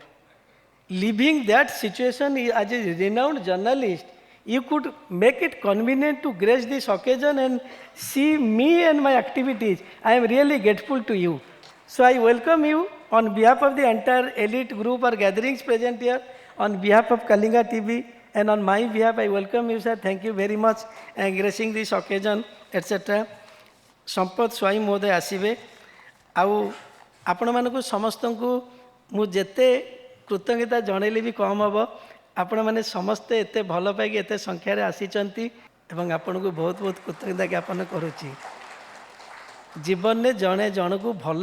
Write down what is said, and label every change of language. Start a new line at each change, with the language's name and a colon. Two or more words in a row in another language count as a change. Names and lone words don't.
English: Leaving that situation as a renowned journalist, you could make it convenient to grace this occasion and see me and my activities. I am really grateful to you. So I welcome you on behalf of the entire elite group or gatherings present here, on behalf of Kalinga TV, and on my behalf, I welcome you, sir. Thank you very much and gracing this occasion, etc.
Odia: Sampath Swai Mohoday ଆସିବେ ଆଉ ଆପଣମାନଙ୍କୁ ସମସ୍ତଙ୍କୁ ମୁଁ ଯେତେ କୃତଜ୍ଞତା ଜଣେଇଲେ ବି କମ୍ ହେବ ଆପଣମାନେ ସମସ୍ତେ ଏତେ ଭଲ ପାଇକି ଏତେ ସଂଖ୍ୟାରେ ଆସିଛନ୍ତି ଏବଂ ଆପଣଙ୍କୁ ବହୁତ ବହୁତ କୃତଜ୍ଞତା ଜ୍ଞାପନ କରୁଛି ଜୀବନରେ ଜଣେ ଜଣକୁ ଭଲ